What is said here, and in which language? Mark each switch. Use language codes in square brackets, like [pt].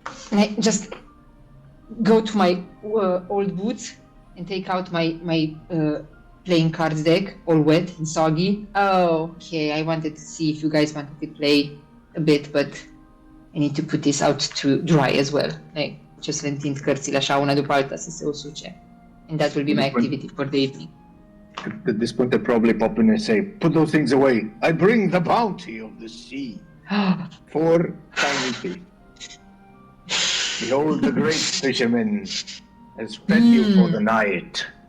[en] And I just go to my old boots and take out my playing cards deck, all wet and soggy. Oh, okay. I wanted to see if you guys wanted to play a bit, but I need to put this out to dry as well. Like, just [ro] să le întind cărțile așa, una după alta, să se usuce. [en] And that will be my activity for the evening. At this point, they'll probably pop in and say, "Put those things away. I bring the bounty of the sea for tiny feet. Behold, the great fisherman has fed you for the night."